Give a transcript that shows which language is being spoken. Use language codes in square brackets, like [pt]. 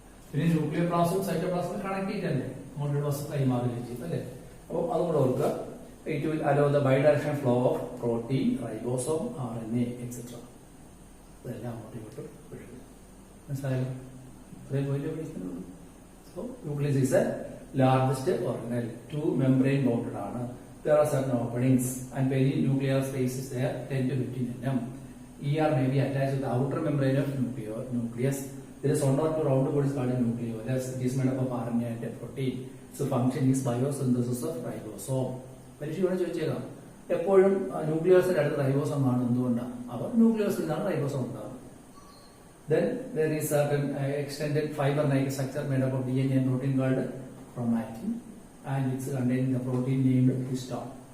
[ml] പിന്നെ nuclear പ്ലാസും സൈറ്റോപ്ലാസും connect ചെയ്തല്ലേ, അങ്ങോട്ട് വസ്തു കൈമാറുകയും ചെയ്യും അല്ലെ. അപ്പോൾ അതുകൂടെ ഓർക്കുക. [en] It will allow the bi direction flow of protein, ribosome, RNA etcetera. [ml] ഇതെല്ലാം അങ്ങോട്ട് ഇങ്ങോട്ട് ഒഴുകും. മനസ്സിലായല്ലോ? ഇത്രയും point പഠിക്കുന്നുള്ളൂ. [en] So nucleus is a largest organelle, 2 membrane bounded ആണ്. There are certain openings and perinuclear space is there 10 to 15 mm. ER may be attached to the outer membrane of nucleus. There is one or two round bodies called nucleolus. It is made up of RNA and protein. So function is biosynthesis of ribosome. [ml] പരീക്ഷയോടെ ചോദിച്ചേക്കാം, എപ്പോഴും ന്യൂക്ലിയോസിന്റെ അടുത്ത് റൈബോസം ആണ്, എന്തുകൊണ്ടാണ്? അവർ ന്യൂക്ലിയോസിൽ നിന്നാണ് റൈബോസം ഉണ്ടാകുന്നത്. [en] Then there is certain extended fiber-like structure made up of DNA and protein called chromatin, and it's containing the protein named histone.